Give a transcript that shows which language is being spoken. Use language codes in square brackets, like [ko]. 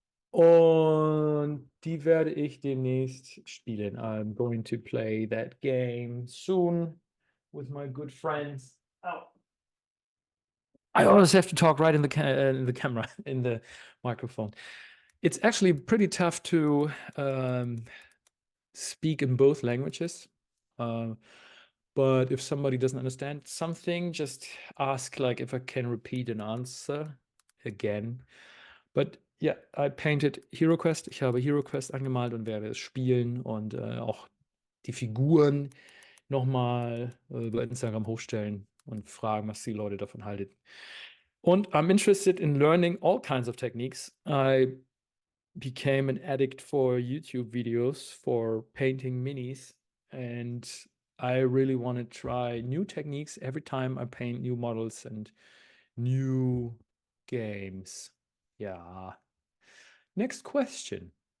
[de] Und die werde ich demnächst spielen. [en] I'm going to play that game soon with my good friends. Oh. I always have to talk right in the camera, in the microphone. It's actually pretty tough to speak in both languages. But if somebody doesn't understand something, just ask like if I can repeat an answer again. But yeah, I painted Hero Quest. [de] Ich habe Hero Quest angemalt und werde es spielen und auch die Figuren nochmal bei Instagram hochstellen. und fragen, was die Leute davon halten. [en] Und I'm interested in learning all kinds of techniques. I became an addict for YouTube videos for painting minis, and I really want to try new techniques every time I paint new models and new games. Yeah. Next question.